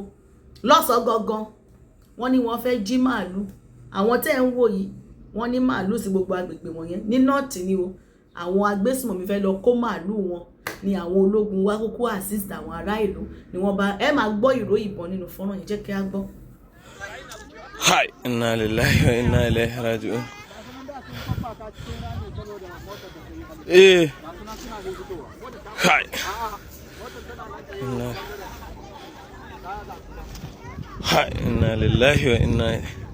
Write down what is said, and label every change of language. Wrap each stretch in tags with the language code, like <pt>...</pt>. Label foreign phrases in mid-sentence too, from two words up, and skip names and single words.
<yo>Lọ́sàn gangan wọ́n ní wọ́n fẹ́ jí màálù. Àwọn tẹ́ ń wò yìí wọ́n ní màálù sí gbogbo agbègbè wọ̀nyẹn ní nọ́ọ̀tì ni o. Àwọn agbésùmọ̀mí fẹ́ lọ kó màálù wọn ni àwọn ológun wá kúkú assist àwọn ará ìlú ni wọ́n bá ẹ máa gbọ́ ìró ìbọn nínú fọ́nrán yẹn, jẹ́ kí á gbọ́.</yo> <ar>Hi, إنا لله وإنا إليه راجعون. Hi. Hi, إنا لله وإنا إليه.</ar>